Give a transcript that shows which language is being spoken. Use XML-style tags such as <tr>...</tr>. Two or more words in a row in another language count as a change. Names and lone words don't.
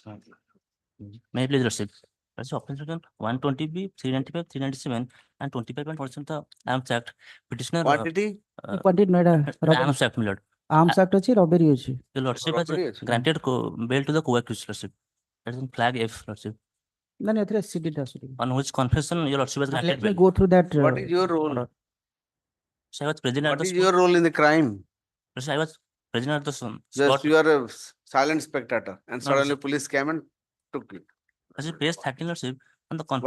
<en>May I please, Lordship? That's offense section 120B, 395, 397, and 25.1% the Arms Act. Petitioner. quantity, Quantity noida Arms Act, my lord.</en> <or>Arms Act ଅଛି robbery ଅଛି।</or> <en>Your Lordship has</en> <or>Robbery ଅଛି।</or> <en>granted bail to the co-accused, Lordship. That is in flag F, Lordship.</en> <or>ନା ନା ଏଥିରେ SCD ଟା ଆସୁଛି।</or> <en>On which confession your Lordship has granted Let me bail. go through that. what is your role? So I was present at What the is spot. your role in the crime? Lordship, I was present at the spot. Just you are a silent spectator and No, suddenly sir. police came and took you. Lordship, page 13, Lordship. On the What</en>